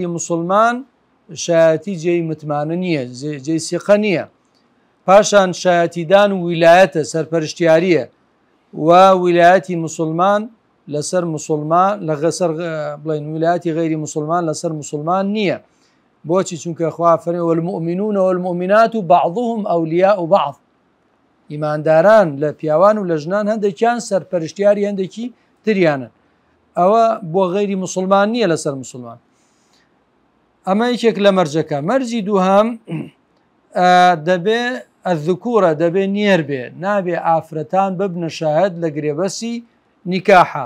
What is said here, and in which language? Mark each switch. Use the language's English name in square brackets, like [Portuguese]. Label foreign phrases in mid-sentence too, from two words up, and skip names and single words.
[Central Kurdish] موسڵمان شایەتی جێی متمانە نییە جێی سیقە نییە پاشان شایەتیدان و ویلایەتە سەرپەرشتیاریە و ویلایەتی موسڵمان لەسەر موسڵمان لەسەر بڵێن ویلایەتی غەیری موسڵمان لەسەر موسڵمان نییە بۆچی چونکە خوا فەرمێ [Arabic] والمؤمنون والمؤمنات بعضهم أولياء بعض [Central Kurdish] ئیمانداران لە پیاوان و لە ژنان هەندێکیان سەرپەرشتیاری هەندێکی تریانن ئەوە بۆ غەیری موسڵمان نییە لەسەر موسڵمان. ئەمە یەکێک لە مەرجەکە. مەرجی دووهەم دەبێ الذکوورە دەبێ نێر بێ نابێ ئافرەتان ببنە شاهد لە گرێبەسی نیکاحە.